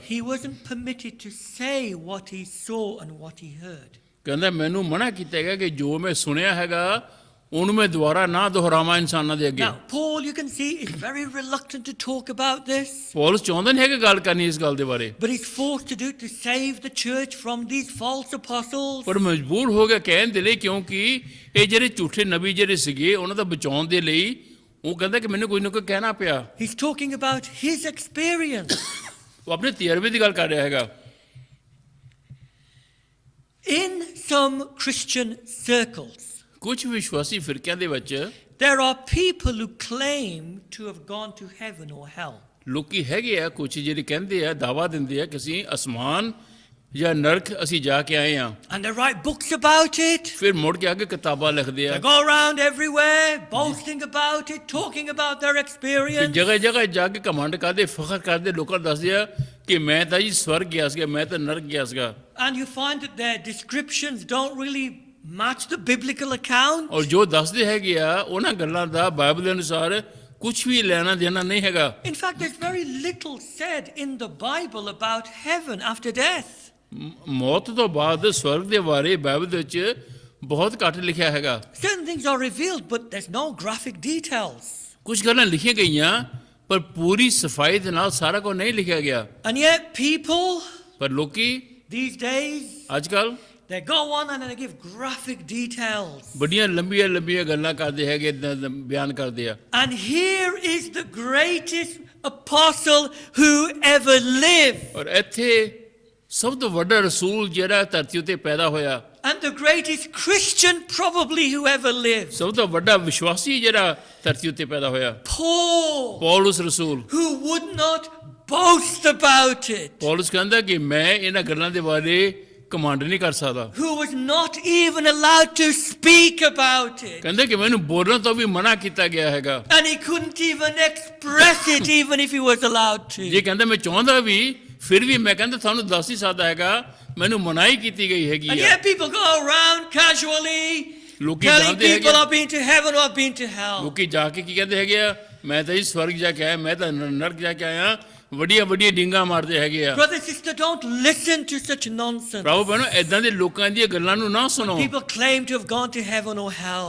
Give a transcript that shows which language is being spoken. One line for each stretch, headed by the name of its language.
English: He wasn't permitted to say what he saw and what he heard.
Punjabi: ਕਹਿੰਦਾ ਮੈਨੂੰ ਮਨਾ ਕੀਤਾ ਗਿਆ ਕਿ ਜੋ ਮੈਂ ਸੁਣਿਆ ਹੈਗਾ ਉਹਨੂੰ ਮੈਂ ਦੁਬਾਰਾ ਨਾ ਦੁਹਰਾਵਾਂ ਇਨਸਾਨਾਂ ਦੇ ਅੱਗੇ।
English: Now, Paul, you can see, is very reluctant to talk about this.
Punjabi: Paulus ਚਾਹੁੰਦਾ ਨਹੀਂ ਹੈ ਕਿ ਗੱਲ ਕਰਨੀ ਇਸ ਗੱਲ ਦੇ ਬਾਰੇ,
English: But he's forced to do it to save the church from these false apostles.
Punjabi: ਪਰ ਮਜਬੂਰ ਹੋ ਗਿਆ ਕਹਿਣ ਦੇ ਲਈ, ਕਿਉਂਕਿ ਇਹ ਜਿਹੜੇ ਝੂਠੇ ਨਬੀ ਜਿਹੜੇ ਸੀਗੇ ਉਹਨਾਂ ਦਾ ਬਚਾਉਣ ਦੇ ਲਈ ਉਹ ਕਹਿੰਦਾ ਕਿ ਮੈਨੂੰ ਕੋਈ ਨਾ ਕੋਈ ਕਹਿਣਾ ਪਿਆ।
English: He's talking about his experience.
Punjabi: ਉਹ ਆਪਣੇ ਤਜਰਬੇ ਦੀ ਗੱਲ ਕਰ ਰਿਹਾ ਹੈਗਾ।
English: In some Christian circles,
Punjabi: ਕੁਝ ਵਿਸ਼ਵਾਸੀ ਫਿਰਕਿਆਂ ਦੇ ਵਿੱਚ
English: there are people who claim to have gone to heaven or hell.
Punjabi: ਲੋਕੀ ਹੈਗੇ ਆ ਕੁਝ ਜਿਹੜੇ ਕਹਿੰਦੇ ਆ, ਦਾਵਾ ਦਿੰਦੇ ਆ ਕਿ ਅਸੀਂ ਅਸਮਾਨ ਜਾਂ ਨਰਕ ਅਸੀਂ ਜਾ ਕੇ ਆਏ ਆ।
English: And they write books about it.
Punjabi: ਫਿਰ ਮੁੜ ਕੇ ਅੱਗੇ ਕਿਤਾਬਾਂ ਲਿਖਦੇ ਆ।
English: They go around everywhere, boasting about it, talking about their experience.
Punjabi: ਜਗ੍ਹਾ ਜਗ੍ਹਾ ਜਾ ਕੇ ਕਮਾਂਡ ਕਰਦੇ, ਫਖਰ ਕਰਦੇ, ਲੋਕਾਂ ਨੂੰ ਦੱਸਦੇ ਆ ਕਿ ਮੈਂ ਤਾਂ ਜੀ ਸਵਰਗ ਗਿਆ ਸੀਗਾ, ਮੈਂ ਤਾਂ ਨਰਕ ਗਿਆ ਸੀਗਾ।
English: And you find that their descriptions don't really match the biblical account.
Punjabi: ਔਰ ਜੋ ਦੱਸਦੇ ਹੈਗੇ ਆ ਉਹਨਾਂ ਗੱਲਾਂ ਦਾ ਬਾਈਬਲ ਦੇ ਅਨੁਸਾਰ ਕੁਝ ਵੀ ਲੈਣਾ ਦੇਣਾ ਨਹੀਂ ਹੈਗਾ।
English: In fact, there's very little said in the Bible about heaven after death.
Punjabi: ਮੌਤ ਤੋਂ ਬਾਅਦ ਸਵਰਗ ਦੇ ਬਾਰੇ ਬਾਈਬਲ ਦੇ ਵਿੱਚ ਬਹੁਤ ਘੱਟ ਲਿਖਿਆ ਹੈਗਾ।
English: Certain things are revealed, but there's no graphic details.
Punjabi: ਕੁਝ ਗੱਲਾਂ ਲਿਖੀਆਂ ਗਈਆਂ ਪਰ ਪੂਰੀ ਸਫਾਈ ਦੇ ਨਾਲ ਸਾਰਾ ਕੁਝ ਨਹੀਂ ਲਿਖਿਆ ਗਿਆ।
English: And yet people
Punjabi: ਪਰ ਲੋਕੀ
English: these days,
Punjabi: ਅੱਜ ਕੱਲ
English: they go on and they give graphic details.
Punjabi: ਬੜੀਆਂ ਲੰਬੀਆਂ ਲੰਬੀਆਂ ਗੱਲਾਂ ਕਰਦੇ ਹੈਗੇ, ਬਿਆਨ ਕਰਦੇ ਆ।
English: And here is the greatest apostle who ever lived.
Punjabi: ਔਰ ਇੱਥੇ ਸਭ ਤੋਂ ਵੱਡਾ ਰਸੂਲ ਜਿਹੜਾ ਧਰਤੀ ਉੱਤੇ ਪੈਦਾ ਹੋਇਆ,
English: And the greatest Christian probably who ever lived.
Punjabi: ਸਭ ਤੋਂ ਵੱਡਾ ਵਿਸ਼ਵਾਸੀ ਜਿਹੜਾ ਧਰਤੀ ਉੱਤੇ ਪੈਦਾ ਹੋਇਆ,
English: Paul,
Punjabi: Paulus Rasul.
English: who would not boast about it.
Punjabi: Paulus ਕਹਿੰਦਾ ਕਿ ਮੈਂ ਇਹਨਾਂ ਗੱਲਾਂ ਦੇ ਬਾਰੇ ਕਮਾਂਡ ਨਹੀਂ ਕਰ ਸਕਦਾ।
English: Who was not even allowed to speak about it.
Punjabi: ਕਹਿੰਦੇ ਕਿ ਮੈਨੂੰ ਬੋਲਣ ਤੋਂ ਵੀ ਮਨਾ ਕੀਤਾ ਗਿਆ ਹੈਗਾ।
English: And he couldn't even express it even if he was allowed
Punjabi: ਜੇ
English: to.
Punjabi: ਕਹਿੰਦਾ ਮੈਂ ਚਾਹੁੰਦਾ ਵੀ ਫਿਰ ਵੀ ਮੈਂ ਕਹਿੰਦਾ ਤੁਹਾਨੂੰ ਦੱਸ ਨਹੀਂ ਸਕਦਾ ਹੈਗਾ, ਮੈਨੂੰ ਮਨਾਹੀ ਕੀਤੀ ਗਈ ਹੈਗੀ
English: And
Punjabi: ਆ।
English: yet people go around casually
Punjabi: ਲੋਕੀ
English: telling
Punjabi: ਜਾਣਦੇ ਹੈਗੇ
English: people
Punjabi: ਆ,
English: I've been to heaven or I've been to hell.
Punjabi: ਲੋਕੀ ਜਾ ਕੇ ਕੀ ਕਹਿੰਦੇ ਹੈਗੇ ਆ, ਮੈਂ ਤਾਂ ਜੀ ਸਵਰਗ ਜਾ ਕੇ ਆਇਆ, ਮੈਂ ਤਾਂ ਨਰਕ ਜਾ ਕੇ ਆਇਆ, ਵੱਡੀਆਂ ਵੱਡੀਆਂ ਡਿੰਗਾਂ ਮਾਰਦੇ ਹੈਗੇ ਆ।
English: Brother, sister, don't listen to such nonsense.
Punjabi: ਭਰਾਵੋ ਭੈਣੋ, ਏਦਾਂ ਦੇ ਲੋਕਾਂ ਦੀਆਂ ਗੱਲਾਂ ਨੂੰ ਨਾ ਸੁਣੋ
English: People claim to have gone to heaven or hell.